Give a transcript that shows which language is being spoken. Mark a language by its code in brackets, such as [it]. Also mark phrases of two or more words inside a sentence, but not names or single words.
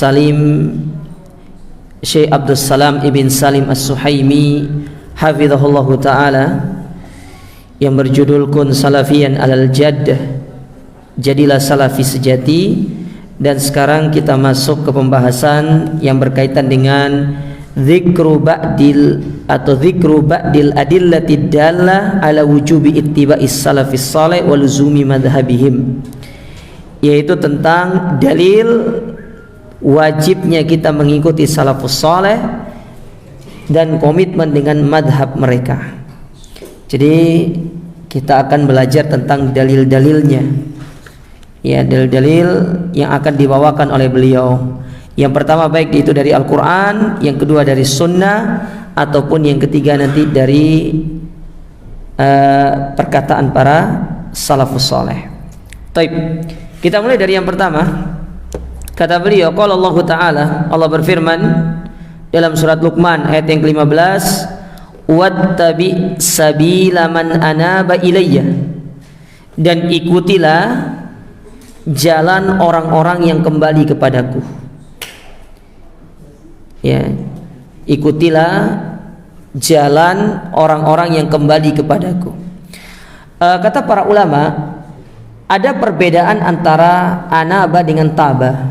[id] Abdul Salam ibn Salim As-Suhaimi [ar] حفظه الله تعالى, [id] yang berjudul Kun Salafiyan alal Jadd, jadilah salafi sejati. Dan sekarang kita masuk ke pembahasan yang berkaitan dengan [ar] ذكر بعض الأدلة الدالة على وجوب اتباع السلف الصالح ولزوم مذهبهم, [id] yaitu tentang dalil wajibnya kita mengikuti [ar] السلف الصالح [id] dan komitmen dengan madhab mereka. Jadi kita akan belajar tentang dalil-dalilnya, ya, dalil-dalil yang akan dibawakan oleh beliau. Yang pertama baik itu dari Al-Quran, yang kedua dari Sunnah, ataupun yang ketiga nanti dari perkataan para [ar] السلف الصالح. [id] Taib, kita mulai dari yang pertama. Kata beliau, [ar] قال الله تعالى, [id] Allah berfirman dalam surat Luqman ayat yang ke-15, [ar] واتبع سبيل من أناب إلي, [id] dan ikutilah jalan orang-orang yang kembali kepadaku. Ya, ikutilah jalan orang-orang yang kembali kepadaku. Kata para ulama, ada perbedaan antara anaba dengan taba.